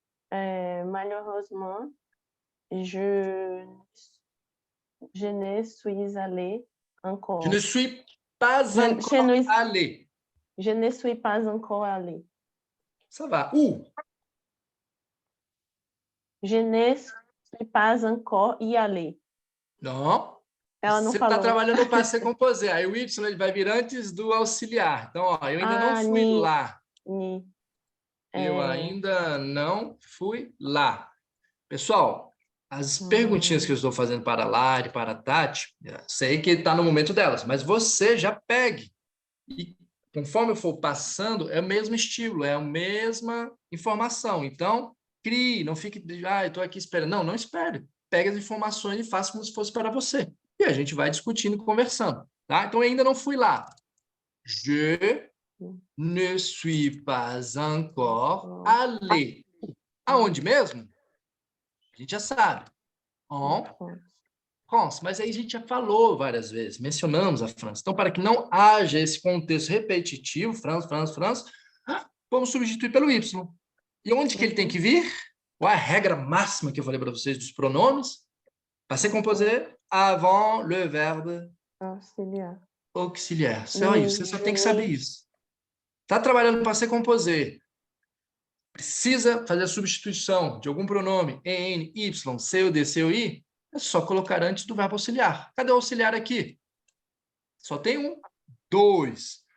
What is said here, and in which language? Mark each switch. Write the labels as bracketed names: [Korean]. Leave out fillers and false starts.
[French] Malheureusement, je ne suis allée encore. Je ne suis pas encore allé. Je ne suis pas encore allée. Ça va. Où? Je ne suis pas encore y allée. [Portuguese] Não. Ela não Você falou. está trabalhando no passé composé. Aí o Y ele vai vir antes do auxiliar. Então, ó, eu ainda não fui lá. Ni. Eu ainda não fui lá. Pessoal, as perguntinhas que eu estou fazendo para a Lari, para a Tati, sei que está no momento delas, mas você já pegue. E conforme eu for passando, é o mesmo estilo, é a mesma informação. Então, crie, não fique, eu estou aqui esperando. Não, não espere. Pegue as informações e faça como se fosse para você. E a gente vai discutindo e conversando. Tá? Então, eu ainda não fui lá. [French] Je ne suis pas encore allé. [Portuguese] Aonde mesmo? A gente já sabe. [French] En France. [Portuguese] Mas aí a gente já falou várias vezes, mencionamos a França. Então, para que não haja esse contexto repetitivo, France, France, France, vamos substituir pelo Y. E onde que ele tem que vir? Qual é a regra máxima que eu falei para vocês dos pronomes? [French] Passé composé avant le verbe auxiliar. [Portuguese] Só isso, você só tem que saber isso. Está trabalhando no passé composé. Precisa fazer a substituição de algum pronome en, y, c ou d, c ou i, é só colocar antes do verbo auxiliar. Cadê o auxiliar aqui? Só tem um, dois.